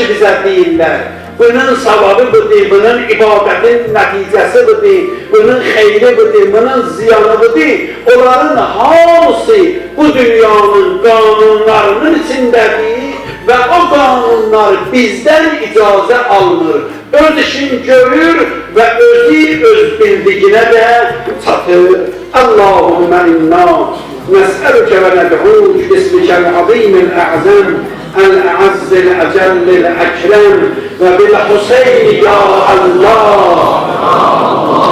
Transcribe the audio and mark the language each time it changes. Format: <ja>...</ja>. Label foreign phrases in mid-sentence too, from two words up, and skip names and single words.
<az>bizə deyirlər, bunun savabı budur, bunun ibadətin nəticəsi budur, bunun xeyri budur, bunun ziyanı budur, onların hamısı bu dünyanın qanunlarının içindədir və o qanunlar bizdən icazə alınır, öz işini görür və özü öz bildiyinə də çatır.</az> <ar>اللهم إنا نسألك وندعوك باسمك العظيم الأعظم الأعز الأجل الأكرم وبالحسين يا الله</ar>